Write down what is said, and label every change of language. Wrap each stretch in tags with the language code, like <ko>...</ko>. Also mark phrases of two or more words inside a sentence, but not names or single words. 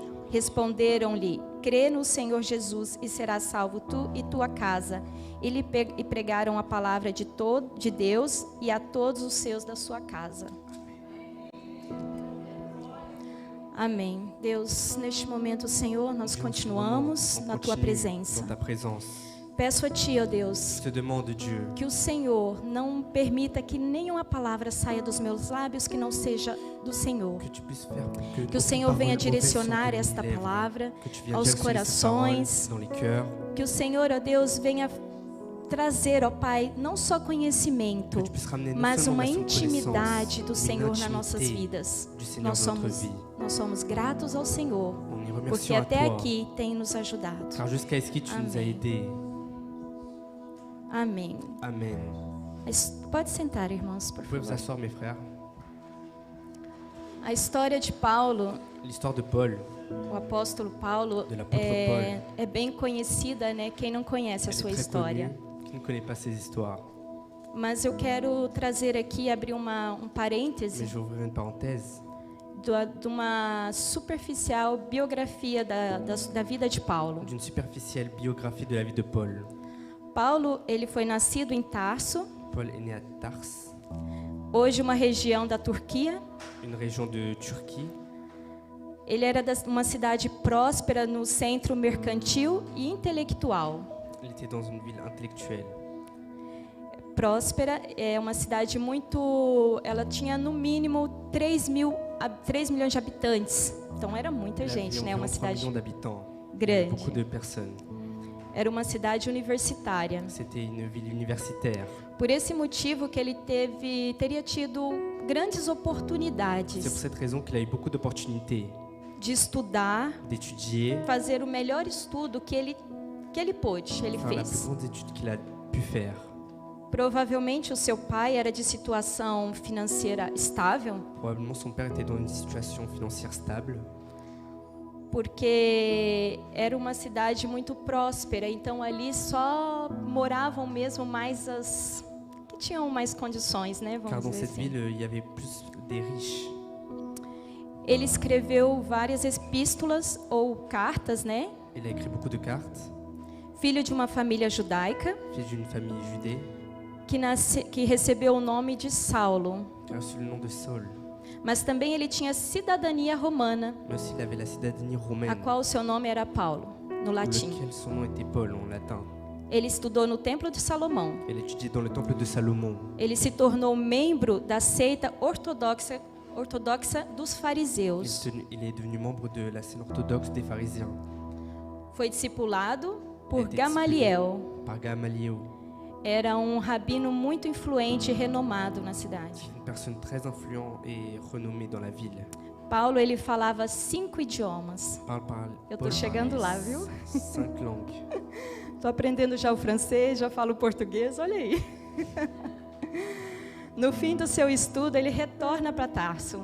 <pt>Responderam-lhe: crê no Senhor Jesus e serás salvo tu e tua casa. E pregaram a palavra de Deus e a todos os seus da sua casa. Amém. Deus, neste momento, Senhor, nós</pt> <fr>Dieu,</fr> <pt>continuamos</pt> <fr>on</fr> <pt>na Tua</pt> <fr>continue</fr> <pt>presença.</pt> <fr>dans ta présence.</fr> <pt>Peço a Ti, ó Deus,</pt> <fr>Je te demande, Dieu,</fr> <pt>que o Senhor não permita que nenhuma palavra saia dos meus lábios que não seja do Senhor.</pt> <fr>que tu puisses faire</fr> <pt>Que o</pt> <fr>aucune</fr> <pt>Senhor venha</pt> <fr>parole mauvaise</fr> <pt>direcionar</pt> <fr>sorte de</fr> <pt>esta</pt> <fr>mes lèvres,</fr> <pt>palavra</pt> <fr>que tu viennes</fr> <pt>aos</pt> <fr>directionner cette parole</fr> <pt>corações.</pt> <fr>dans les cœurs,</fr> <pt>Que o Senhor, ó Deus, venha trazer, ó Pai, não só</pt> <fr>que</fr> <pt>conhecimento,</pt> <fr>tu puisses ramener non</fr> <pt>mas</pt> <fr>seulement</fr> <pt>uma</pt> <fr>la</fr> <pt>intimidade</pt> <fr>connaissance,</fr> <pt>do</pt> <fr>mais</fr> <pt>Senhor</pt> <fr>une</fr> <pt>nas nossas</pt> <fr>intimité</fr> <pt>vidas.</pt> <fr>du Seigneur</fr> <pt>Nós</pt> <fr>dans notre</fr> <pt>somos,</pt> <fr>vie.</fr> <pt>nós somos gratos ao Senhor,</pt> <fr>On est</fr> <pt>porque</pt> <fr>remerciant à</fr> <pt>até</pt> <fr>toi,</fr> <pt>aqui tem nos ajudado.</pt> <fr>car jusqu'à ce que tu nous as</fr> <pt>Amém.</pt> <fr>aidés.</fr> <pt>Amém.</pt> <fr>Amen.</fr> <pt>Pode sentar, irmãos, por</pt> <fr>Vous pouvez vous</fr> <pt>favor.</pt> <fr>asseoir, mes frères.</fr> <pt>A história de Paulo,</pt> <fr>L'histoire de Paul,</fr> <pt>o apóstolo Paulo,</pt> <fr>De l'apôtre</fr> <pt>é bem conhecida, né? Quem não conhece a</pt> <fr>elle est</fr> <pt>sua</pt> <fr>très</fr> <pt>história.</pt> <fr>connue. Qui ne connaît pas ces histoires?</fr> <pt>Mas eu quero trazer aqui, abrir um</pt> <fr>Mais</fr> <pt>parêntese</pt> <fr>je vais ouvrir une parenthèse</fr> <pt>de uma superficial biografia da vida de Paulo.</pt> <fr>d'une superficielle biographie de la vie de Paul.</fr> <pt>Paulo, ele foi nascido em Tarso,</pt> <fr>Paul est né à Tars,</fr> <pt>hoje uma região da Turquia.</pt> <fr>une région de Turquie.</fr> <pt>Ele era de uma cidade próspera no centro mercantil e intelectual.</pt> <fr>Il était dans une ville intellectuelle.</fr> <pt>Próspera é uma cidade muito... Ela tinha no mínimo 3 milhões de habitantes. Então era muita</pt> <fr>Il</fr> <pt>gente,</pt> <fr>avait</fr> <pt>né? Uma</pt> <fr>environ 3</fr> <pt>cidade</pt> <fr>millions d'habitants.</fr> <pt>grande.</pt> <fr>Beaucoup de personnes.</fr> <pt>Era uma cidade universitária.</pt> <fr>C'était une ville universitaire.</fr> <pt>Por esse motivo que ele teria tido grandes</pt> <fr>C'est pour</fr> <pt>oportunidades</pt> <fr>cette raison qu'il a eu beaucoup d'opportunités</fr> <pt>de estudar,</pt> <fr>d'étudier,</fr> <pt>fazer o melhor estudo que ele pôde, ele</pt> <fr>faire la plus</fr> <pt>fez.</pt> <fr>grande étude qu'il a pu faire.</fr> <pt>Provavelmente o seu pai era de situação financeira estável,</pt> <fr>Probablement son père était dans une situation financière stable,</fr> <pt>porque era uma cidade muito próspera, então ali só moravam mesmo mais as que tinham mais condições, né,</pt> <fr>car</fr> <pt>vamos</pt> <fr>dans</fr> <pt>dizer</pt> <fr>cette</fr> <pt>assim.</pt> <fr>ville, il y avait plus des riches.</fr> <pt>Ele escreveu várias epístolas ou cartas, né?</pt> <fr>Il a écrit beaucoup de cartes,</fr> <pt>Filho de uma família judaica</pt> <fr>fils d'une famille judée,</fr> <pt>que recebeu o nome de Saulo,</pt> <fr>qui a reçu le nom de Saul.</fr> <pt>mas também ele tinha cidadania romana,</pt> <fr>Mais aussi, il avait la citadanie</fr> <pt>a</pt> <fr>romaine,</fr> <pt>qual seu nome era Paulo, no latim.</pt> <fr>lequel son nom était Paul en latin.</fr> <pt>Ele estudou no Templo de Salomão.</pt> <fr>Elle étudiait dans le temple de Salomon.</fr> <pt>Ele se tornou membro da seita ortodoxa dos fariseus.</pt> <fr>Il est devenu membre de la scène orthodoxe des pharisiens,</fr> <pt>Foi discipulado por Ele Gamaliel.</pt> <fr>par Gamaliel,</fr> <pt>Era um rabino muito influente e renomado na cidade.</pt> <fr>une personne très influente et renommée dans la ville.</fr> <pt>Paulo, ele falava 5 idiomas. Eu tô</pt> <fr>Paul</fr> <pt>chegando lá,</pt> <fr>parlait</fr> <pt>viu?</pt> <fr>5 langues.</fr> <pt>Estou aprendendo já o francês, já falo português, olha aí. No fim do seu estudo, ele retorna para Tarso,</pt>